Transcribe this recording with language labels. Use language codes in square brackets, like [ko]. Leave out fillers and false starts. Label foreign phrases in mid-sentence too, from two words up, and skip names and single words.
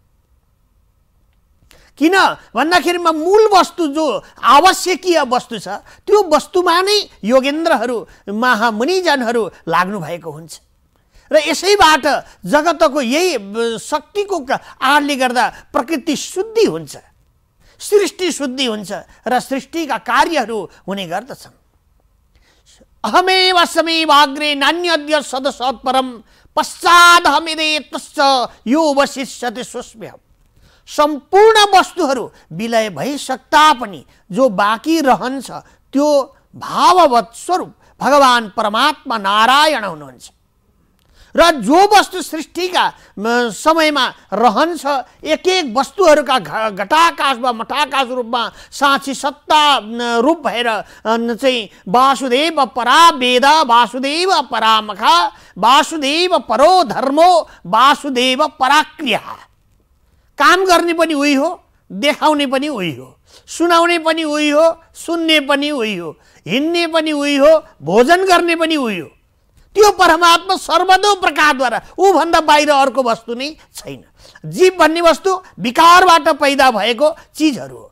[ne] किन भन्दाखेरिमा मूल वस्तु जो आवश्यकीय वस्तु छ त्यो वस्तुमा नै योगेन्द्रहरू महामुनिजनहरू लाग्नु भएको हुन्छ र यसैबाट जगतको यही शक्तिको आडले गर्दा प्रकृति शुद्धि हुन्छ, सृष्टि शुद्धि हुन्छ र सृष्टिका कार्यहरू हुने गर्दछन्। [sa] अहमेव समेवाग्रे नान्यद्य सदसत्परम पश्चादहमेदे तस्स यो वशिष्यते स्वस्म्यहम्। [ne] सम्पूर्ण वस्तुहरू विलय भइसक्दा पनि जो बाँकी रहन्छ त्यो भाववत स्वरूप भगवान परमात्मा नारायण हुनुहुन्छ र जो वस्तु सृष्टिका समयमा रहन्छ एक एक वस्तुहरूका घटाकाशमा मठाकाश रूपमा साँची सत्ता रूप भएर चाहिँ [sa] वासुदेव परा वेद वासुदेव परामखा वासुदेव परो धर्मो वासुदेव पराक्रिया। [ne] काम गर्ने पनि उही हो, देखाउने पनि उही हो, सुनाउने पनि उही हो, सुन्ने पनि उही हो, हिँड्ने पनि उही हो, भोजन गर्ने पनि उही हो। त्यो परमात्मा सर्वदो प्रकारद्वारा ऊ भन्दा बाहिर अर्को वस्तु नै छैन। जीव भन्ने वस्तु विकारबाट पैदा भएको चिजहरू हो।